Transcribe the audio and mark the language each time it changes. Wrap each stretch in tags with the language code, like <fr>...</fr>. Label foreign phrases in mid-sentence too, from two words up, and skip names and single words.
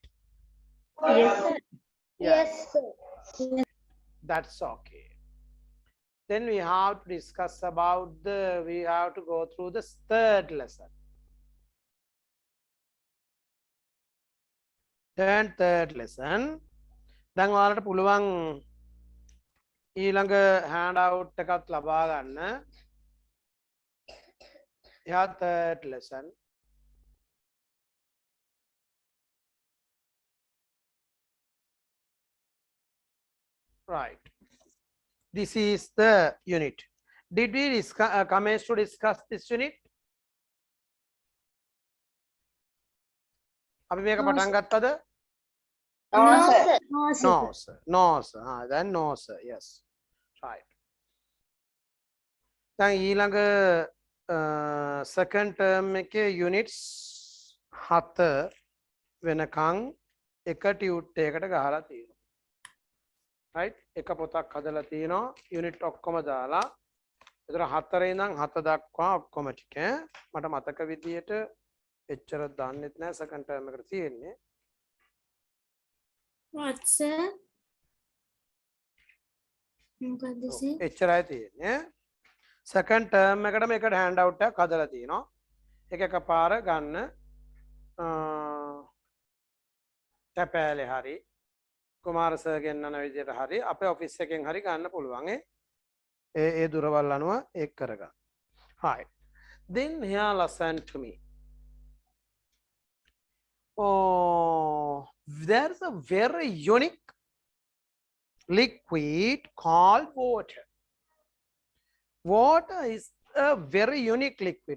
<en>Yes, sir. Yes, sir. That's okay. Then we have to discuss about we have to go through the third lesson. Third lesson.</en> <si>දැන් ඔයාලට පුළුවන් ඊළඟ</si> <en>hand out</en> <si>එකත් ලබා ගන්න.</si> <en>එයා third lesson. Right. This is the unit. Did we commence to discuss this unit?</en> <si>අපි මේක පටන් ගත්තද?</si> <en>No, sir. No, sir. No, sir. Then no, sir. Yes. Right.</en> <si>දැන් ඊළඟ</si> <en>second term</en> <si>එකේ units 7 වෙනකන් එක ටියුට් එකකට ගහලා තියෙනවා. right? එක පොතක් හදලා තියෙනවා unit ඔක්කොම දාලා. ඒතර 4 ඉඳන් 7 දක්වා ඔක්කොම ටික මට මතක විදියට එච්චර දන්නෙත් නෑ</si> <en>second term</en> <si>එකට තියෙන්නේ.</si> <en>What, sir? මොකක්ද sir?</en> <si>එච්චරයි තියෙන්නේ.</si> <en>second term</en> <si>එකට මේකට</si> <en>hand out</en> <si>එකක් හදලා තියෙනවා. එක එකපාර ගන්න තැපෑලේ හරි කුමාර සර් ගෙන්නන විදියට හරි අපේ ඔෆිස් එකෙන් හරි ගන්න පුළුවන්. ඒ දුරවල් අනුව ඒක කරගන්න.</si> <en>Right. Then here listen to me. Oh, there's a very unique liquid called water. Water is a very unique liquid.</en>